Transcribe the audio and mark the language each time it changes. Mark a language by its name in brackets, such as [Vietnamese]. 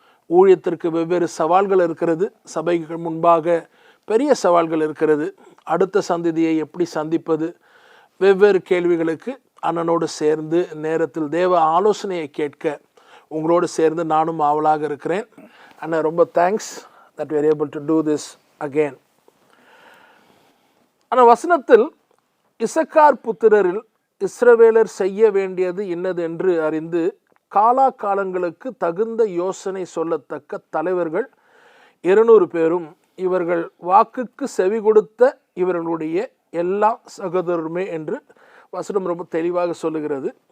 [Tamil] ஊழியத்திற்கு வெவ்வேறு சவால்கள் இருக்கிறது. சபைக்கு முன்பாக பெரிய சவால்கள் இருக்கிறது. அடுத்த சந்ததியை எப்படி சந்திப்பது, வெவ்வேறு கேள்விகளுக்கு அண்ணனோடு சேர்ந்து நேரத்தில் தேவ ஆலோசனையை கேட்க உங்களோடு சேர்ந்து நானும் ஆவலாக இருக்கிறேன். அண்ணன், ரொம்ப thanks [English] that we are able to do this again. [Tamil] ஆனால் வசனத்தில் இசக்கார் புத்திரரில் இஸ்ரவேலர் செய்ய வேண்டியது இன்னது என்று அறிந்து காலாகாலங்களுக்கு தகுந்த யோசனை சொல்லத்தக்க தலைவர்கள் 200 பேரும் இவர்கள் வாக்குக்கு செவி கொடுத்த இவர்களுடைய எல்லா சகோதரருமே என்று வசனம் ரொம்ப தெளிவாக சொல்லுகிறது.